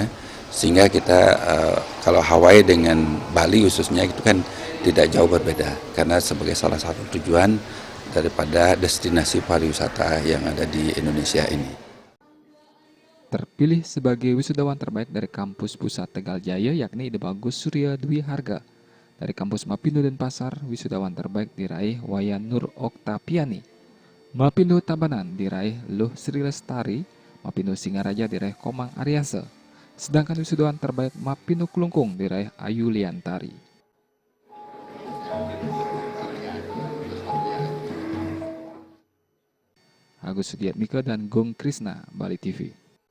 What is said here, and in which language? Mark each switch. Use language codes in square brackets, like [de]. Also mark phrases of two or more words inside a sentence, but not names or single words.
[id] Sehingga kita kalau Hawaii dengan Bali khususnya itu kan tidak jauh berbeda, karena sebagai salah satu tujuan daripada destinasi pariwisata yang ada di Indonesia ini. Terpilih sebagai wisudawan terbaik dari kampus pusat Tegal Jaya yakni Ide Bagus Surya Dwi Harga. Dari kampus Mapindo Denpasar, wisudawan terbaik diraih Wayan Nur Oktapiani. Mapindo Tabanan diraih Luh Sri Lestari, Mapindo Singaraja diraih Komang Aryase. Sedangkan wisudawan terbaik Mapindo Klungkung diraih Ayu Liantari. Agus Sudiatmika dan Gong Krisna, Bali TV.